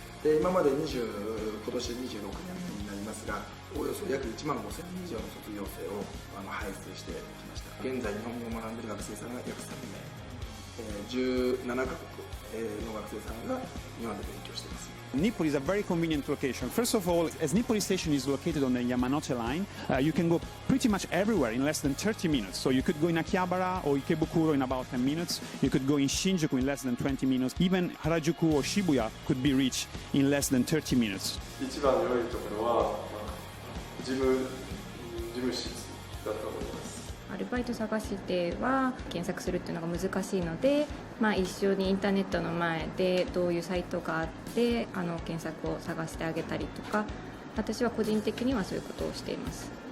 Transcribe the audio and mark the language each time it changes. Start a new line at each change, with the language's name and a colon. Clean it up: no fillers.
Japanese: で今まで今年26年目になりますが、およそ約1万5000人以上の卒業生を輩出してきました。現在日本語を学んでいる学生さんが約3名、17カ国の学生さんが日本で勉強しています。
English: Nippori is a very convenient location. First of all, as Nippori Station is located on the Yamanote line, you can go pretty much everywhere in less than 30 minutes. So you could go in Akihabara or Ikebukuro in about 10 minutes. You could go in Shinjuku in less than 20 minutes. Even Harajuku or Shibuya could be reached in less than 30 minutes.
Japanese: 一番の良いところは事務室だと思います。アルバイト探しては検索するっていうのが難しいので、一緒にインターネットの前でどういうサイトがあって検索を探してあげたりとか、私は個人的にはそういうことをしています。